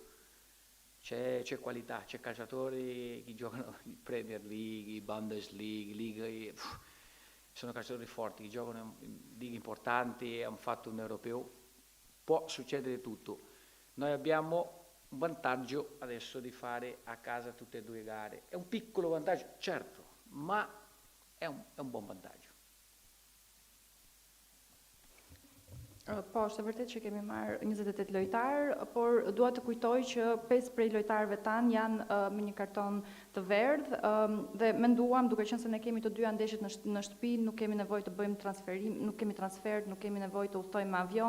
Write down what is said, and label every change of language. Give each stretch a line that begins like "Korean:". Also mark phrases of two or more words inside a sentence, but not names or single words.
Italian: C'è qualità, c'è calciatori che giocano in Premier League, Bundesliga, sono calciatori forti che giocano in lighe importanti e hanno fatto un Europeo. Può succedere tutto. Noi abbiamo un vantaggio adesso di fare a casa tutte e 2 gare. È un piccolo vantaggio, certo, ma è un buon vantaggio.
Albanian: Po, është e vërtet që kemi marrë 28 lojtarë, por dua të kujtoj që 5 prej lojtarëve tanë janë me një karton të verdhë dhe menduam, duke qenë se ne kemi të dyja ndeshjet në shtëpi, nuk kemi nevojë të bëjmë transferim, nuk kemi transfer, nuk kemi nevojë të udhtojmë me avion.